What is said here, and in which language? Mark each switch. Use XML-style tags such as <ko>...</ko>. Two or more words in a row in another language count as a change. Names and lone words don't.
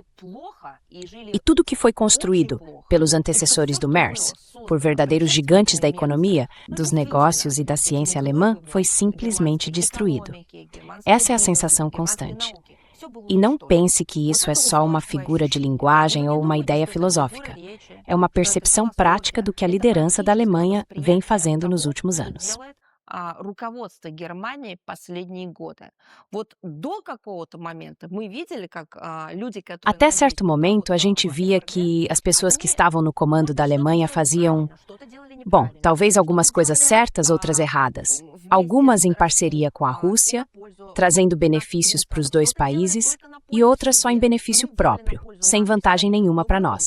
<pt>E tudo que foi construído pelos antecessores do Merz, por verdadeiros gigantes da economia, dos negócios e da ciência alemã, foi simplesmente destruído. Essa é a sensação constante. E não pense que isso é só uma figura de linguagem ou uma ideia filosófica. É uma percepção prática do que a liderança da Alemanha vem fazendo nos últimos anos.</pt> <ru>руководства Германии последние годы. Вот до какого-то момента мы видели, как люди, которые</ru> <pt>Até certo momento, a gente via que as pessoas que estavam no comando da Alemanha faziam, bom, talvez algumas coisas certas, outras erradas. Algumas em parceria com a Rússia, trazendo benefícios para os dois países, e outras só em benefício próprio, sem vantagem nenhuma para nós.</pt>